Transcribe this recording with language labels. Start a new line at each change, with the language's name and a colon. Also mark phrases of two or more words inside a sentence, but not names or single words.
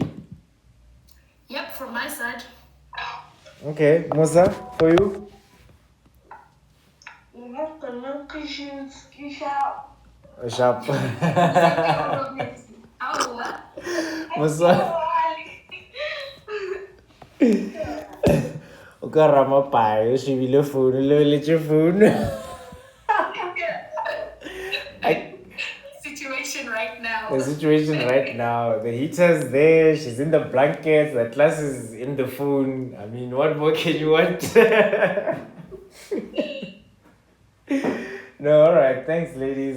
English: Yep, from my side. Okay, Musa, for you? You have to look you sharp. Sharp. Oh, what? Musa.
Southern Sotho: O ka rama pae, o shebile phone, o lebeletse phone.
English: Situation right now. The situation right now, the heater's there, she's in the blankets, the class is in the phone. I mean, what more can you want? No, all right. Thanks, ladies.